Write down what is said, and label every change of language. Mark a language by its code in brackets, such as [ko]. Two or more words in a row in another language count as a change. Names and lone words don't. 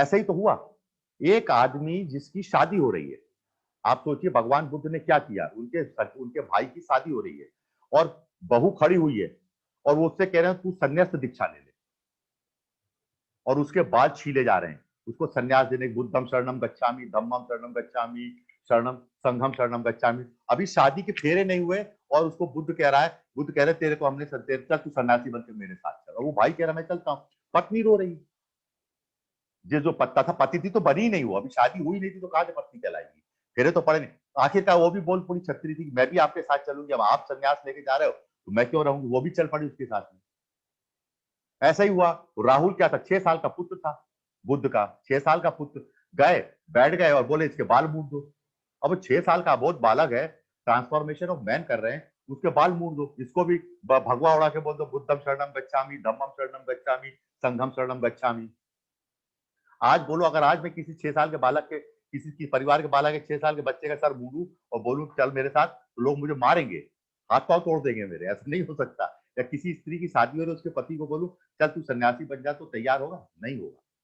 [hi] ऐसा ही तो हुआ, एक आदमी जिसकी शादी हो रही है, आप सोचिए भगवान बुद्ध ने क्या किया, उनके भाई की शादी हो रही है और बहू खड़ी हुई है और वो उससे कह रहे हैं तू संन्यास दीक्षा ले ले, और उसके बाल छीले जा रहे हैं उसको संन्यास देने, [pi] बुद्धम शरणम गच्छामि, धम्मम शरणम गच्छामि, शरणम संघम शरणम गच्छामि। [hi] अभी शादी के फेरे नहीं हुए और उसको बुद्ध कह रहे तेरे को हमने चल तू सन्यासी बनकर मेरे साथ चल। और वो भाई कह रहा मैं चलता हूँ, पत्नी रो रही, जो पत्ता था, पति थी तो बनी ही नहीं, वो अभी शादी हुई नहीं थी तो कहां से पत्नी कहलाएगी, फेरे तो पड़े नहीं। आखिरकार वो भी बोल पूरी छतरी थी, मैं भी आपके साथ चलूंगी, अब आप संन्यास लेके जा रहे हो तो मैं क्यों रहूंगी, वो भी चल पड़ी उसके साथ में। ऐसा ही हुआ। राहुल क्या था, 6 साल का पुत्र था बुद्ध का, 6 साल का पुत्र, गए बैठ गए और बोले इसके बाल मूड दो। अब 6 साल का बहुत बालक है, [en] transformation of man [hi] कर रहे हैं, उसके बाल मूड दो। इसको भी भगवा उड़ा के बोल दो, [pi] बुद्धम शरणम गच्छामि, धम्मम शरणम गच्छामि, संघम शरणम गच्छामि। [hi] आज बोलो, अगर आज मैं किसी 6 साल के बालक के, किसी की परिवार के बालक के 6 साल के बच्चे का सर मूडू और बोलूं चल मेरे साथ, तो लोग मुझे मारेंगे, हाथ पांव तोड़ देंगे मेरे, ऐसा नहीं हो सकता। या किसी स्त्री की शादी हो रही है, उसके पति को बोलूं चल तू सन्यासी बन जा, तो तैयार होगा? नहीं होगा।